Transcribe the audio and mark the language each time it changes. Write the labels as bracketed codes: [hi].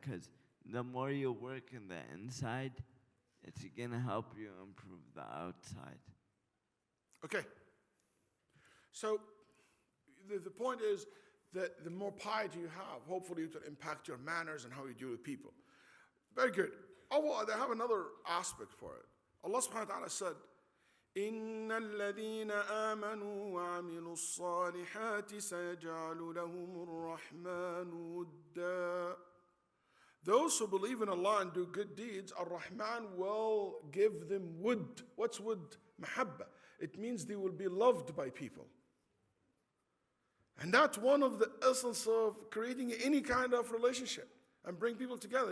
[en] Because the more you work in the inside, it's gonna help you improve the outside. Okay. So the point is that the more piety you have, hopefully it will impact your manners and how you deal with people. Very good. Oh, they have another aspect for it. [ar] Allah subhanahu wa ta'ala said, إن الذين آمنوا وعملوا الصالحات سيجعل لهم الرحمن ودا. [en] Those who believe in Allah and do good deeds, Ar-Rahman will give them wood. What's wood? Mahabba. It means they will be loved by people. And that's one of the essence of creating any kind of relationship and bring people together.